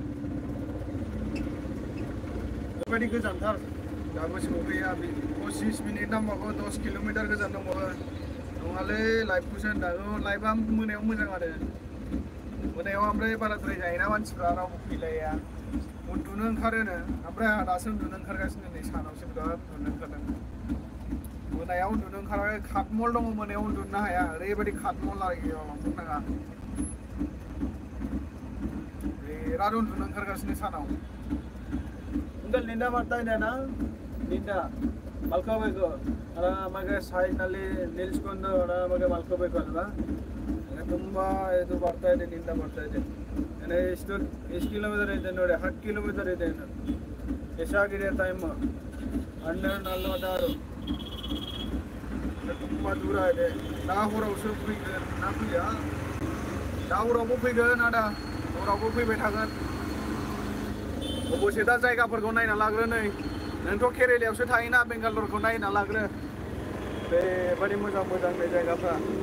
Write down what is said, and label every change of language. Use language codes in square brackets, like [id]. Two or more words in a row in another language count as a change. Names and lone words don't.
[brx] ओरैबायदि गोजानथार दाबो सौफैया 25 मिनिट नांबावगौ 10 किल'मिटार गोजान दंबावो नङालै लाइभखौसो होनदां लाइभआ मोनायाव मोजां आरो मोनायाव ओमफ्राय बाराद्राय जायोना मानसिफ्रा रावबो फैलाया उन्दुनो ओंखारोनो ओमफ्राय आंहा दासो उन्दुनो ओंखारगासिनो नै सानावसो बिराद उन्दुनो ओंखारदों मोनायाव उन्दुनो ओंखाराखै खाटमल दङ मोनायाव उन्दुनो हाया ओरैबायदि खाटमल आरोखि बुंनाङा बिराद उन्दुनो ओंखारगासिनो सानाव [kn] Ungal ninda ಮಾಡ್ತಾ ಇದ್ದಾನಾ ನಿಂದ ಮಲ್ಕೋಬೇಕು ಆರಾಮಾಗಿ ಸಾಯಿನಲ್ಲಿ ನಿಲ್ಸ್ಕೊಂಡು ಆರಾಮಾಗಿ ಮಲ್ಕೋಬೇಕು ಅಲ್ವಾ ತುಂಬಾ ಇದು ಬರ್ತಾ ಇದೆ ನಿಂದ ಬರ್ತಾ ಇದೆ ಎಷ್ಟು ಕಿಲೋಮೀಟರ್ ಇದೆ ನೋಡಿ 10 ಕಿಲೋಮೀಟರ್ ಇದೆ ಎಷ್ಟಾಗಿದೆ ಟೈಮ್ 12:46 ತುಂಬಾ ದೂರ ಇದೆ [brx] दाहरावसो फैगोन ना फैया दाहरावबो फैगोन आदा हरावबो फैबाय थागोन अबसे दा जायगाफोरखौ नायना लाग्रो नै नोंथ' केरेलायावसो थायोना बेंगालरखौ नायना लाग्रो बेबायदि मोजां बे जायगाफ्रा